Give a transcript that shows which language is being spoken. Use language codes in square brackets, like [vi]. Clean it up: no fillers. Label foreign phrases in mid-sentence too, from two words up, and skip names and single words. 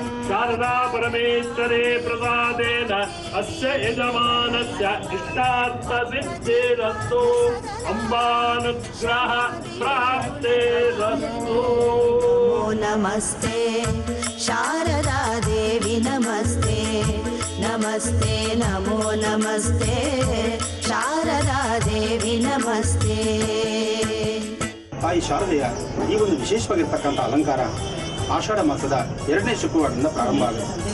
[sa] शारदा परमेश्वरे प्रसादेन अस्य यजमानस्य इष्टार्थसिद्धिरस्तु अम्बानुग्रह प्राप्तिरस्तु। नमस्ते ಶಾರದಾ ದೇವಿ ನಮಸ್ತೆ ನಮಸ್ತೆ ನಮೋ ನಮಸ್ತೆ ಶಾರದಾ ದೇವಿ ನಮಸ್ತೆ. [kn] ತಾಯಿ ಶಾರದೆಯ ಈ ಒಂದು ವಿಶೇಷವಾಗಿರ್ತಕ್ಕಂಥ ಅಲಂಕಾರ ಆಷಾಢ ಮಾಸದ 2ನೇ ಶುಕ್ರವಾರದಿಂದ ಪ್ರಾರಂಭ ಆಗುತ್ತೆ.